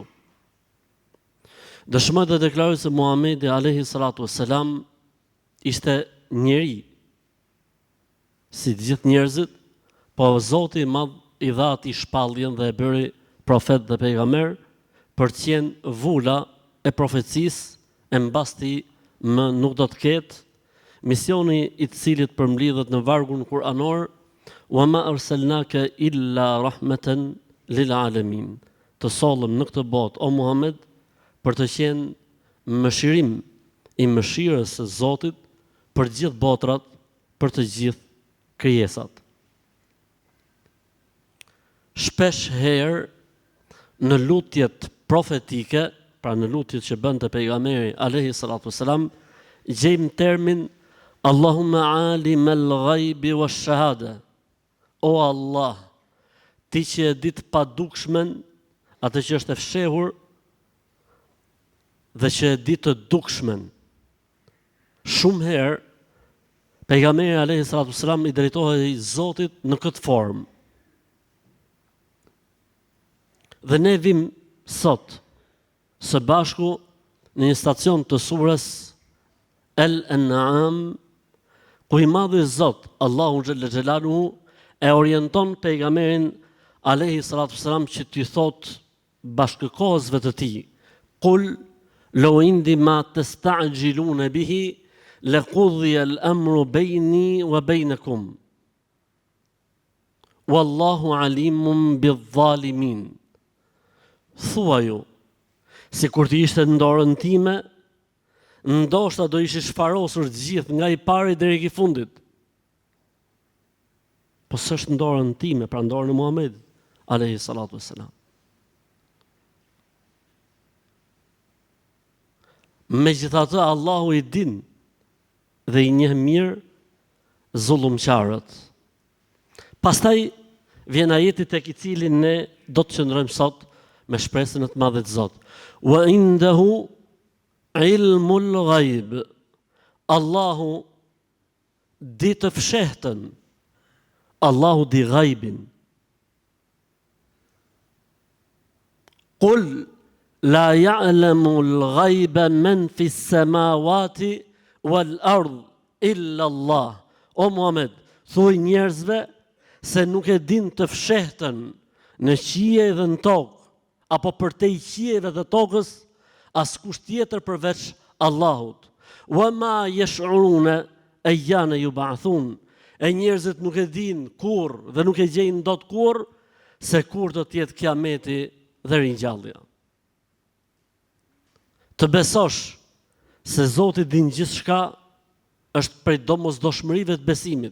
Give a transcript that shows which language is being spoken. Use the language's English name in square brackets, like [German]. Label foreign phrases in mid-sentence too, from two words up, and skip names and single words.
[Albanian] Dëshmoj dhe deklaroj se Muhamedi [Arabic] عليه الصلاة والسلام [Albanian] ishte njeri, si të gjithë njerëzit, po Zoti i Madh i dha atij shpalljen dhe e bëri profet dhe pejgamber për të qenë vula e profecisë, e mbas tij më nuk do të ketë, misioni i të cilit përmblidhet në vargun kuranor, [Arabic] وما أرسلناك إلا رحمة للعالمين. [Albanian] Të sollëm në këtë botë, o Muhammed, për të qenë mëshirim i mëshirës së Zotit për të gjithë botrat, për të gjithë krijesat. Shpesh herë në lutjet profetike, pra në lutjet që bënte pejgamberi [Arabic] عليه الصلاة والسلام, [Albanian] gjejmë termin [Arabic] اللهم عالم الغيب والشهادة. [Albanian] O Allah, ti që e di të padukishmen, atë që është e fshehur dhe që e di të dukishmen. Shumë herë pejgamberi [Arabic] عليه الصلاة والسلام [Albanian] i drejtohej Zotit në këtë formë. Dhe ne vim sot së bashku në një stacion të surës Al-An'am, ku i madhi Zot, [Arabic] الله جل جلاله, [Albanian] e orienton pejgamberin [Arabic] عليه الصلاة والسلام [Albanian] që t'i thot bashkëkohësve të tij: [Arabic] قل لو عندي ما تستعجلون به لقضي الأمر بيني وبينكم والله عليم بالظالمين. [Albanian] Thuaju, si kur të ishte në dorën time, ndoshta do ishi shfarosur të gjithë nga i pari deri i fundit. Po s'është në dorën time, pra në dorën e Muhamedit [Arabic] عليه الصلاة والسلام. [Albanian] Megjithatë, Allahu i din dhe i njeh mirë zullumqarët. Pastaj vjen ajeti tek i cilin ne do të qëndrojmë sot me shpresën e të Madhit Zot. [Arabic] وعنده علم الغيب. [Albanian] Allahu di të fshehtën. Allahu di ghaibin. [Arabic] قل لا يعلم الغيب من في السماوات والأرض إلا الله. [Albanian] O Muhammed, thuaj njerëzve se nuk e din të fshehtën në qiell dhe në tokë, apo përtej qiellit dhe tokës, askush tjetër përveç Allahut. [Arabic] وما يشعرون أيان يبعثون. [Albanian] E njerëzit nuk e din kur dhe nuk e gjejnë dot kur se kur do të jetë kiameti dhe ringjallja. Të besosh se Zoti din gjithçka është prej domosdoshmërive të besimit.